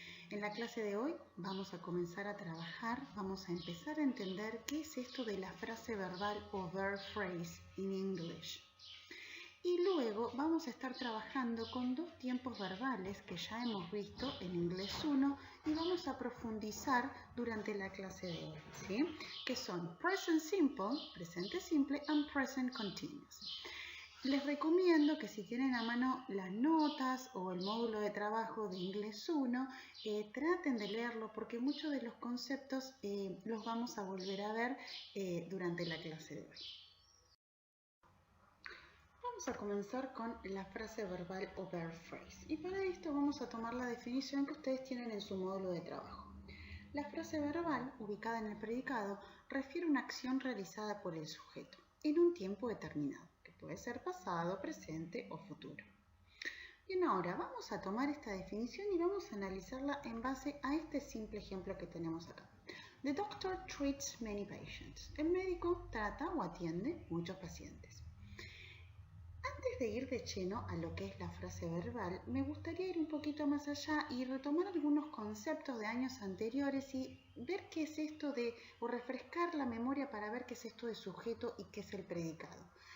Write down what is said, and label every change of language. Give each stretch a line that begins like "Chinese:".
Spanish: En la clase de hoy vamos a comenzar a trabajar, vamos a empezar a entender qué es esto de la frase verbal o verb phrase en English. Y luego vamos a estar trabajando con dos tiempos verbales que ya hemos visto en Inglés 1 y vamos a profundizar durante la clase de hoy, ¿sí? Que son present simple, presente simple,
English: and present continuous.
Spanish: Les recomiendo que si tienen a mano las notas o el módulo de trabajo de Inglés 1, traten de leerlo porque muchos de los conceptos los vamos a volver a ver durante la clase de hoy. Vamos a comenzar con la frase verbal o verb phrase. Y para esto vamos a tomar la definición que ustedes tienen en su módulo de trabajo. La frase verbal, ubicada en el predicado, refiere a una acción realizada por el sujeto en un tiempo determinado. Puede ser pasado, presente o futuro. Bien, ahora vamos a tomar esta definición y vamos a analizarla en base a este simple ejemplo que tenemos acá.
English: The doctor treats many patients.
Spanish: El médico trata o atiende muchos pacientes. Antes de ir de lleno a lo que es la frase verbal, me gustaría ir un poquito más allá y retomar algunos conceptos de años anteriores y ver qué es esto de, o refrescar la memoria para ver qué es esto de sujeto y qué es el predicado.